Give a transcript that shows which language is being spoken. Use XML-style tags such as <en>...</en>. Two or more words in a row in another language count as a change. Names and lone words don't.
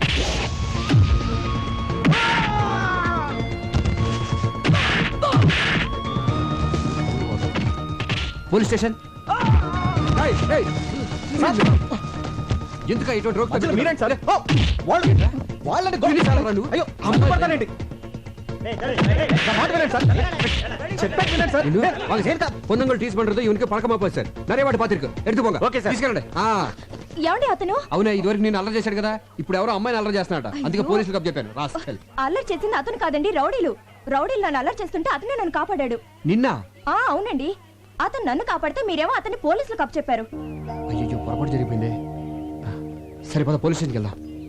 <te>పోలీస్ స్టేషన్. ఎందుక ఇటువంటి రోగ్ మీరేంటి సార్? వాళ్ళని అయ్యో అమ్ముపడతానండి.</te> <ta>பொண்ணுங்கள் டீஸ் பண்றது இவனுக்கு பழக்கமா போச்சு சார். நிறைய வாட்டி பாத்திருக்கு. எடுத்து போங்க.</ta> <te>ఓకే సార్. తీసుకెళ్ళండి. ఏమండి అతను? అవునా, ఇదివరకు నేను అల్లరి చేశాడు కదా, ఇప్పుడు ఎవరో అమ్మాయిని అల్లరి చేస్తున్నాట. అందుకే పోలీసులకు అప్ చెప్పాను. రాస్కల్. అల్లరి చేసింది అతను కాదండి, రౌడీలు నన్ను అల్లరి చేస్తుంటే అతనే నన్ను కాపాడాడు. నిన్న? అవునండి, అతను నన్ను కాపాడితే మీరేమో అతన్ని పోలీసులకు అప్ చెప్పారు. అయ్యో పొరపాటు జరిగిపోయింది. సరే పద పోలీస్ స్టేషన్కి వెళ్దాం.</te>